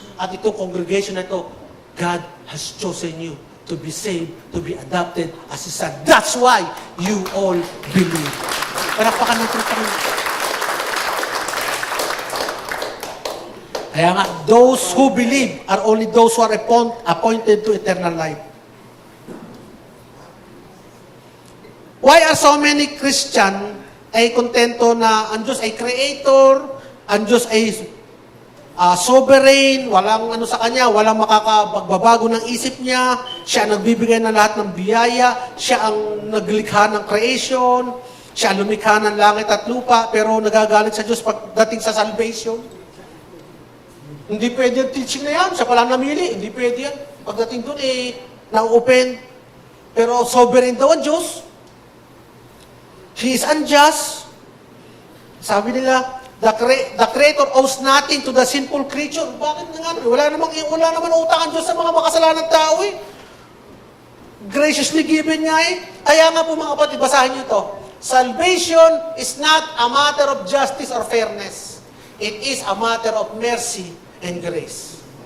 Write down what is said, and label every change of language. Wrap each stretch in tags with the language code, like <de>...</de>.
<en>At itong congregation na ito, God has chosen you to be saved, to be adopted as His son. That's why you all believe.</en> <tl>Parapakan natin ito.</tl> <en>Kaya nga, those who believe are only those who are appointed to eternal life. Why are so many Christian</en> <tl>ay kontento na ang Diyos ay creator, ang Diyos ay sovereign, walang ano sa Kanya, walang makakapagbabago ng isip niya, siya ang nagbibigay ng lahat ng biyaya, siya ang naglikha ng creation, siya ang lumikha ng langit at lupa, pero nagagalit sa Diyos pagdating sa salvation. Hindi pwede yung teaching na yan, siya pala namili, hindi pwede yan. Pagdating doon, na-open. Pero sovereign daw ang Diyos.</tl> <en>He is unjust. Sabi nila, the Creator owes nothing to the sinful creature.</en> <tl>Bakit nga? Wala naman utang ang Diyos sa mga makasalanan tao eh. Graciously given niya eh. Kaya nga po mga kapatid, basahin niyo ito.</tl> <en>Salvation is not a matter of justice or fairness. It is a matter of mercy and grace.</en>